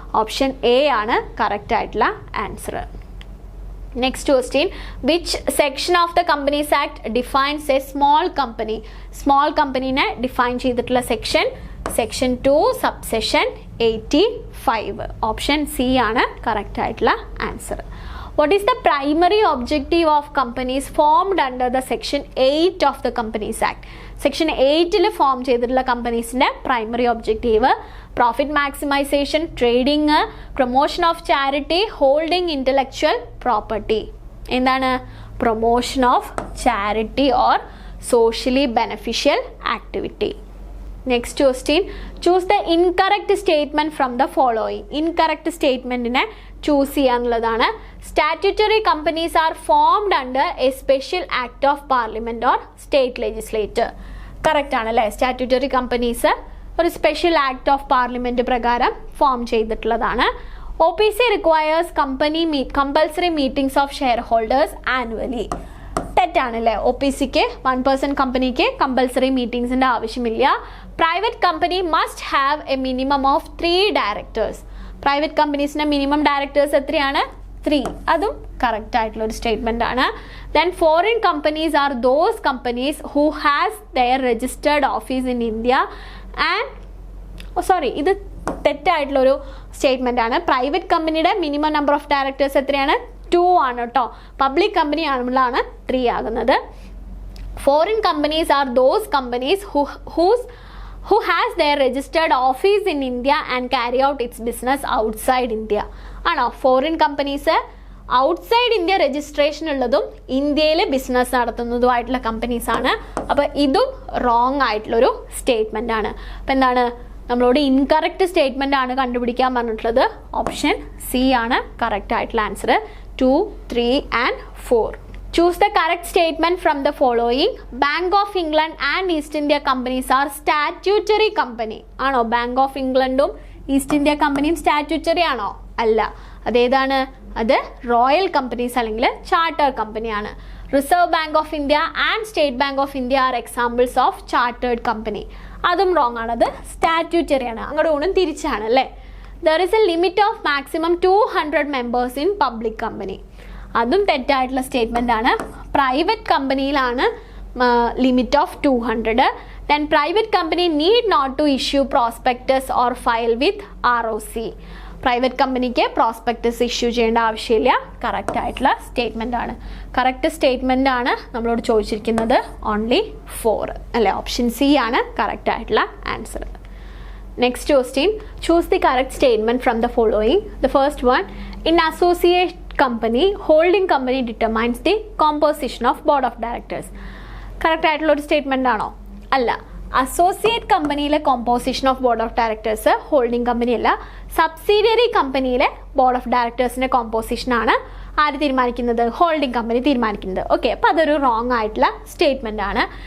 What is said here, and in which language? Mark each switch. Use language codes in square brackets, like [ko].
[en] Option A ആണ് correct ആയിട്ടുള്ള answer. Next question, which section of the companies act defines a small company? [ml] Small കമ്പനീനെ define ചെയ്തിട്ടുള്ള section section 2 subsection 85. Option C ആണ് correct ആയിട്ടുള്ള answer. [en] What is the primary objective of companies formed under the section 8 of the Companies Act? [ml] Section 8 form ചെയ്തിട്ടുള്ള കമ്പനീസിൻ്റെ primary objective profit maximisation, trading, promotion of charity, holding intellectual property. എന്താണ്? [en] Promotion of charity or socially beneficial activity. Next question, choose the incorrect statement from the following? [ml] Incorrect സ്റ്റേറ്റ്മെൻറ്റിനെ choose ചെയ്യാന്നുള്ളതാണ്. [en] Statutory companies are formed under a special act of parliament or state legislator. [ml] Correct ആണല്ലേ? Statutory companies ഒരു special act of parliament പ്രകാരം form ചെയ്തിട്ടുള്ളതാണ്. [en] OPC requires compulsory meetings of shareholders annually. [ml] തെറ്റാണല്ലേ? OPCക്ക് 1% കമ്പനിക്ക് compulsory മീറ്റിംഗ്സിൻ്റെ ആവശ്യമില്ല. [en] Private company must have a minimum of 3 directors. [ml] Private കമ്പനീസിൻ്റെ minimum directors എത്രയാണ്? 3. അതും correct ആയിട്ടുള്ള ഒരു സ്റ്റേറ്റ്മെൻ്റ് ആണ്. [en] then foreign companies are those companies who has their registered office in India and [ml] ഇത് തെറ്റായിട്ടുള്ളൊരു statement ആണ്. Private കമ്പനിയുടെ മിനിമം നമ്പർ ഓഫ് ഡയറക്ടേഴ്സ് എത്രയാണ്? 2 ആണ് കേട്ടോ. പബ്ലിക് കമ്പനി ആകുമ്പോഴാണ് 3 ആകുന്നത്. [en] Foreign companies are those companies whose who has their registered office in India and carry out its business outside India. [ml] ആണോ? Foreign companies outside India registration ഉള്ളതും ഇന്ത്യയിൽ business നടത്തുന്നതുമായിട്ടുള്ള companies ആണ്. അപ്പോൾ ഇതും റോങ് ആയിട്ടുള്ളൊരു സ്റ്റേറ്റ്മെൻ്റ് ആണ്. അപ്പോൾ എന്താണ്, നമ്മളോട് ഇൻകറക്റ്റ് സ്റ്റേറ്റ്മെൻ്റ് ആണ് കണ്ടുപിടിക്കാൻ പറഞ്ഞിട്ടുള്ളത്. ഓപ്ഷൻ സി ആണ് കറക്റ്റ് ആയിട്ടുള്ള answer. [en] 2, 3 and 4. Choose the correct statement from the following. Bank of England and East India companies are statutory company. [ml] ആണോ? ബാങ്ക് ഓഫ് ഇംഗ്ലണ്ടും ഈസ്റ്റ് ഇന്ത്യ കമ്പനിയും സ്റ്റാറ്റ്യൂട്ടറി ആണോ? അല്ല. അതേതാണ്? അത് റോയൽ കമ്പനീസ് അല്ലെങ്കിൽ ചാർട്ടർ കമ്പനിയാണ്. [en] Reserve bank of India and state bank of India are examples of chartered company. [ml] അതും റോങ് ആണ്. അത് സ്റ്റാറ്റ്യൂട്ടറി ആണ്. അങ്ങോട്ട് ഊണും തിരിച്ചാണ് അല്ലേ. [en] There is a limit of maximum 200 members in public company. [ml] അതും തെറ്റായിട്ടുള്ള സ്റ്റേറ്റ്മെൻ്റ് ആണ്. Private കമ്പനിയിലാണ് limit of 200. [en] Then private company need not to issue prospectus or file with ROC. [ml] Private കമ്പനിക്ക് പ്രോസ്പെക്ടസ് ഇഷ്യൂ ചെയ്യേണ്ട ആവശ്യമില്ല. കറക്റ്റ് ആയിട്ടുള്ള സ്റ്റേറ്റ്മെൻ്റ് ആണ്. Correct statement ആണ് നമ്മളോട് ചോദിച്ചിരിക്കുന്നത്. ഓൺലി 4 അല്ലേ. ഓപ്ഷൻ സി ആണ് കറക്റ്റ് ആയിട്ടുള്ള answer. [en] Next question, choose the correct statement from the following. The first one, in associate company, holding company determines the composition of board of directors. [ml] Correct ആയിട്ടുള്ള ഒരു statement ആണോ? അല്ല. Associate കമ്പനിയിലെ composition of board of directors holding company അല്ല, subsidiary കമ്പനിയിലെ board of ഡയറക്ടേഴ്സിൻ്റെ കോമ്പോസിഷനാണ് ആര് തീരുമാനിക്കുന്നത്? Holding company തീരുമാനിക്കുന്നത്. ഓക്കെ, അപ്പോൾ അതൊരു റോങ് ആയിട്ടുള്ള സ്റ്റേറ്റ്മെൻ്റ് ആണ്.